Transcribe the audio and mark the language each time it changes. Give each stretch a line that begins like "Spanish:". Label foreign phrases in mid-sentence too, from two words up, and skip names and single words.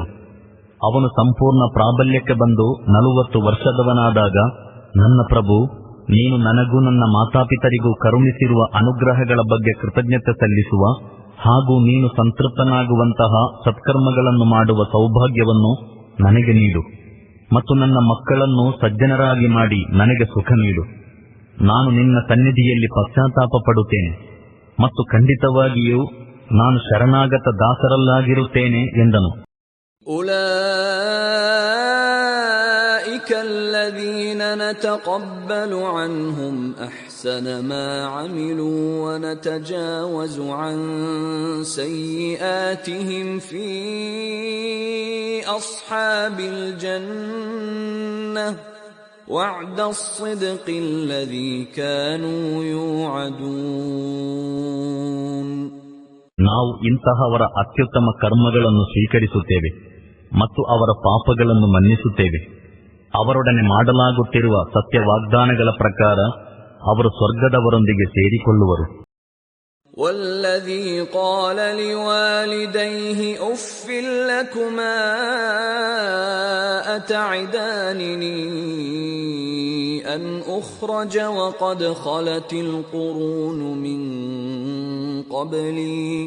Kannada: ಅವನು ಸಂಪೂರ್ಣ ಪ್ರಾಬಲ್ಯಕ್ಕೆ ಬಂದು 40 ವರ್ಷದವನಾದಾಗ, ನನ್ನ ಪ್ರಭು, ನೀನು ನನಗೂ ನನ್ನ ಮಾತಾಪಿತರಿಗೂ ಕರುಣಿಸಿರುವ ಅನುಗ್ರಹಗಳ ಬಗ್ಗೆ ಕೃತಜ್ಞತೆ ಸಲ್ಲಿಸುವ ಹಾಗೂ ನೀನು ಸಂತೃಪ್ತನಾಗುವಂತಹ ಸತ್ಕರ್ಮಗಳನ್ನು ಮಾಡುವ ಸೌಭಾಗ್ಯವನ್ನು ನನಗೆ ನೀಡು ಮತ್ತು ನನ್ನ ಮಕ್ಕಳನ್ನು ಸಜ್ಜನರಾಗಿ ಮಾಡಿ ನನಗೆ ಸುಖ ನೀಡು. ನಾನು ನಿನ್ನ ಸನ್ನಿಧಿಯಲ್ಲಿ ಪಶ್ಚಾತ್ತಾಪ ಪಡುತ್ತೇನೆ ಮತ್ತು ಖಂಡಿತವಾಗಿಯೂ ನಾನು ಶರಣಾಗತ ದಾಸರಲ್ಲಾಗಿರುತ್ತೇನೆ ಎಂದನು.
Arabic: أولئك الذين نتقبل عنهم أحسن ما عملوا ونتجاوز عن سيئاتهم في أصحاب الجنة وعد الصدق الذي كانوا يوعدون.
Kannada: ನಾವು ಇಂತಹವರ ಅತ್ಯುತ್ತಮ ಕರ್ಮಗಳನ್ನು ಸ್ವೀಕರಿಸುತ್ತೇವೆ ಮತ್ತು ಅವರ ಪಾಪಗಳನ್ನು ಮನ್ನಿಸುತ್ತೇವೆ. ಅವರೊಡನೆ ಮಾಡಲಾಗುತ್ತಿರುವ ಸತ್ಯ ವಾಗ್ದಾನಗಳ ಪ್ರಕಾರ ಅವರು ಸ್ವರ್ಗದವರೊಂದಿಗೆ ಸೇರಿಕೊಳ್ಳುವರು.
Arabic: والذي قال لوالديه أف لكما أتعدانني أن أخرج وقد خلت القرون من قبلي